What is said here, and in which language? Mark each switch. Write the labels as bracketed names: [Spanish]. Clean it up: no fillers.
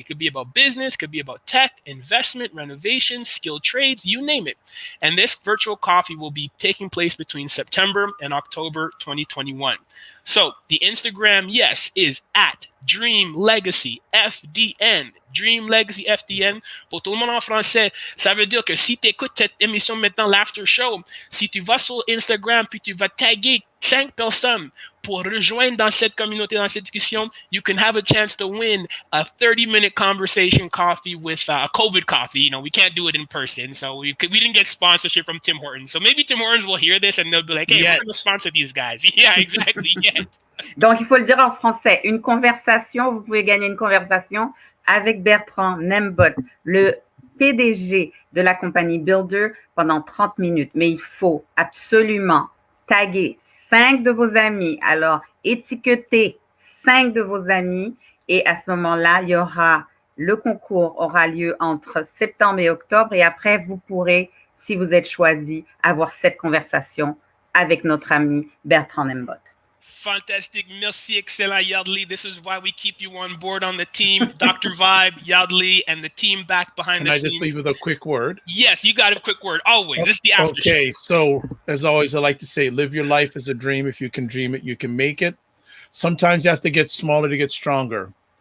[English] It could be about business, could be about tech, investment, renovation, skilled trades, you name it. And this virtual coffee will be taking place between September and October 2021. So the Instagram, yes, is at Dream Legacy FDN. Dream Legacy FDN. [French] Pour tout le monde en français, ça veut dire que si tu écoutes cette émission maintenant, l'after show, si tu vas sur Instagram puis tu vas taguer 5 personnes pour rejoindre dans cette communauté, dans cette discussion, [English] you can have a chance to win a 30-minute conversation coffee with a COVID coffee. You know, we can't do it in person, so we didn't get sponsorship from Tim Hortons. So maybe Tim Hortons will hear this and they'll be like, hey, we're going to sponsor these guys. Yeah, exactly. Yet. [French] Donc, il faut le dire en français. Une conversation, vous pouvez gagner une conversation avec Bertrand Nembot, le PDG de la compagnie Billdr, pendant 30 minutes. Mais il faut absolument taguer 5 de vos amis. Alors, étiquetez 5 de vos amis et à ce moment-là, le concours aura lieu entre septembre et octobre et après, vous pourrez, si vous êtes choisi, avoir cette conversation avec notre ami Bertrand Nembot. [English] Fantastic. Merci, excellent, Yardley. This is why we keep you on board on the team. Dr. Vibe, Yardley, and the team back behind the scenes. Can I just leave with a quick word? Yes, you got a quick word. Always. This is the after show. Okay, so as always, I like to say, live your life as a dream. If you can dream it, you can make it. Sometimes you have to get smaller to get stronger.